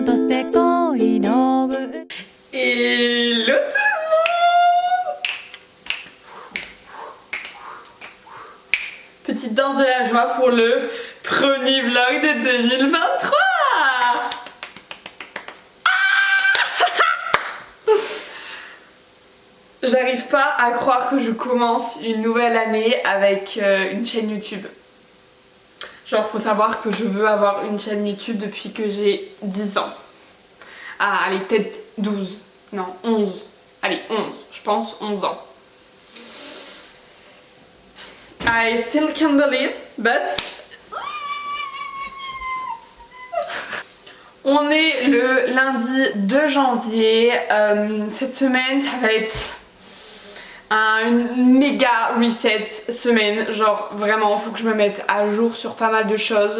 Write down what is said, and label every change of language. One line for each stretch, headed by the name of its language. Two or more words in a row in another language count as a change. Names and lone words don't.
French: ぜ恋のぶ Hello tout le monde. Petite danse de la joie pour le premier vlog de 2023. J'arrive pas à croire que je commence une nouvelle année avec une chaîne YouTube. Genre faut savoir que je veux avoir une chaîne YouTube depuis que j'ai 10 ans. Ah allez peut-être 12, non 11, allez 11, je pense 11 ans.
English: I still can't believe, but...
French: On est le lundi 2 janvier, cette semaine ça va être une méga reset semaine, genre vraiment faut que je me mette à jour sur pas mal de choses.